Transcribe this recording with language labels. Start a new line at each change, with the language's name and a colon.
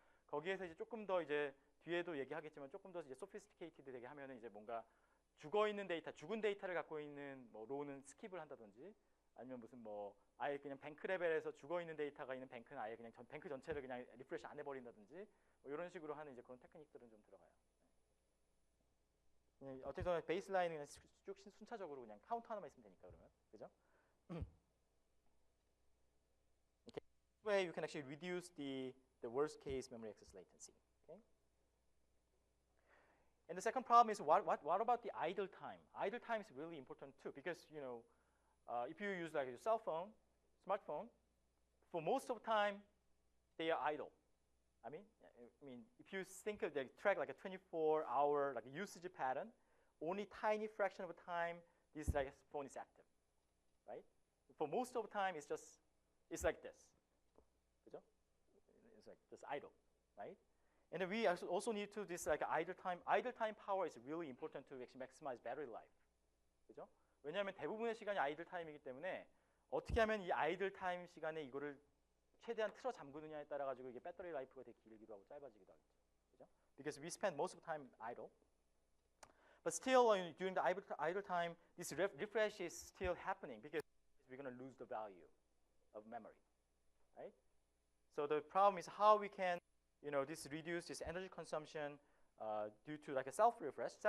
Korean: 거기에서 이제 조금 더 이제 뒤에도 얘기하겠지만 조금 더 이제 소피스티케이티드 되게 하면은 이제 뭔가 죽은 데이터를 갖고 있는 뭐 로우는 스킵을 한다든지, 아니면 무슨 뭐 아예 그냥 뱅크 레벨에서 죽어 있는 데이터가 있는 뱅크는 아예 그냥 뱅크 전체를 그냥 리프레시 안 해버린다든지 뭐 이런 식으로 하는 이제 그런 테크닉들은 좀 들어가요. 어쨌든 베이스라인은 그냥 쭉 순차적으로 그냥 카운트 하나만 있으면 되니까 그러면 그죠?
English: Okay. This way you can actually reduce the worst case memory access latency. Okay. And the second problem is what about the idle time? Idle time is really important too, because if you use like your cell phone, smartphone, for most of the time they are idle. I mean, if you think of track like a 24-hour like usage pattern, only tiny fraction of the time this like phone is active, right? For most of the time it's like this,
Korean: 그죠?
English: It's like just idle, right? And then we also need to this like idle time. Idle time power is really important to actually maximize battery life,
Korean: 그죠? 왜냐하면 대부분의 시간이 아이들 타임이기 때문에 어떻게 하면 이 아이들 타임 시간에 이거를 최대한 틀어 잠그느냐에 따라 가지고 이게 배터리 라이프가 되게 길기도 하고 짧아지기도 하겠죠, 그죠?
English: Because we spend most of the time idle, but still during the idle time, this refresh is still happening because we're going to lose the value of memory, right? So the problem is how we can reduce this energy consumption due to like a self-refresh.